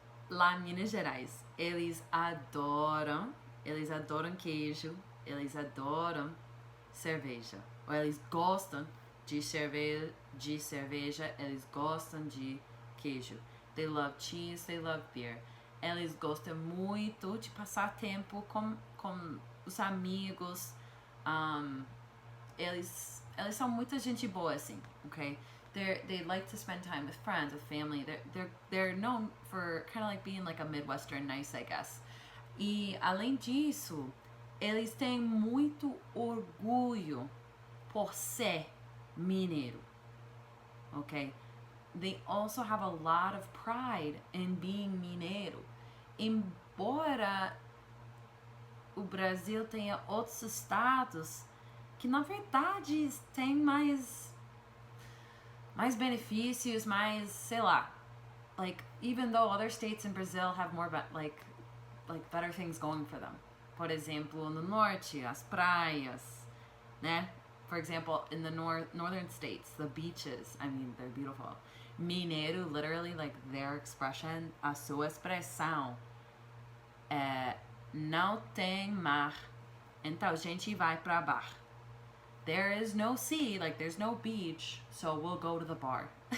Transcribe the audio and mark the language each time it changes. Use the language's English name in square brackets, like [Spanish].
[Portuguese] Lá em Minas Gerais, eles adoram queijo, eles adoram cerveja. Ou eles gostam de cerveja, eles gostam de queijo. [English] They love cheese, they love beer. [Portuguese] Eles gostam muito de passar tempo com os amigos. Eles são muita gente boa, assim, okay? [English] They like to spend time with friends, with family. They're known for kind of like being like a Midwestern nice, I guess. [Portuguese] E além disso, eles têm muito orgulho por ser mineiro, okay? [English] They also have a lot of pride in being mineiro. [Portuguese] Embora o Brasil tenha outros estados que na verdade tem mais benefícios, mais, sei lá, [English] like, even though other states in Brazil have more like better things going for them. [Portuguese] Por exemplo, no norte, as praias, né? [English] For example, in the northern states, the beaches, I mean, they're beautiful. [Portuguese] Mineiro, [English] literally, like, their expression, [Portuguese] a sua expressão é não tem mar, então a gente vai pra bar. [English] There is no sea, like there's no beach, so we'll go to the bar.